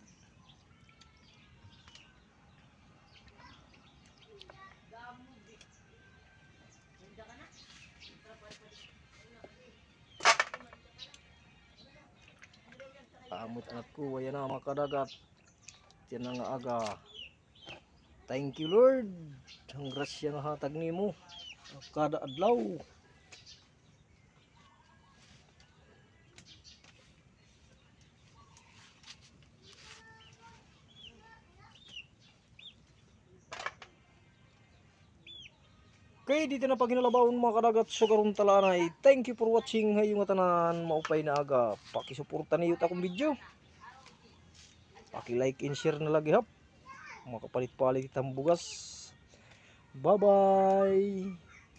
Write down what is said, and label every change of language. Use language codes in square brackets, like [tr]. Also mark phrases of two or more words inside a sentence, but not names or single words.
[war] Amot anak ko, ayan na mga kadagat. Yan na nga aga. [en] Thank you Lord. [ceb] Ang grasya nga hatag nimo kada adlaw. Okay, dito na paginalabawon mga kadagat so karon talanay. [en] Thank you for watching [war] hayong tanan maupay na aga. [ceb] Pakisuporta niyo ta akong video. Paki- [en] like and share [ceb] na lagi hap. Makapalit-palit itang bugas. [en] Bye-bye.